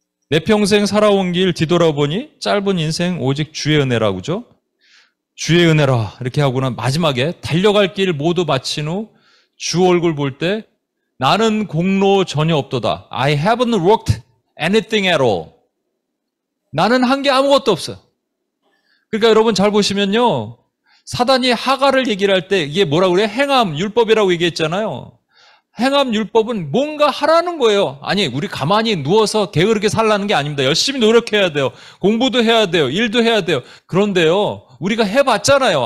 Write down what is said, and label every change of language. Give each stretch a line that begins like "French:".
Korean: 내 평생 살아온 길 뒤돌아보니 짧은 인생 오직 주의 은혜라고죠. 주의 은혜라 이렇게 하고는 마지막에 달려갈 길 모두 마친 후 주 얼굴 볼 때 나는 공로 전혀 없도다.
English: I haven't worked anything at all.
Korean: 나는 한 게 아무것도 없어요. 그러니까 여러분 잘 보시면요. 사단이 하갈을 얘기를 할 때 이게 뭐라고 그래요? 행함, 율법이라고 얘기했잖아요. 행함, 율법은 뭔가 하라는 거예요. 아니, 우리 가만히 누워서 게으르게 살라는 게 아닙니다. 열심히 노력해야 돼요. 공부도 해야 돼요. 일도 해야 돼요. 그런데요, 우리가 해봤잖아요.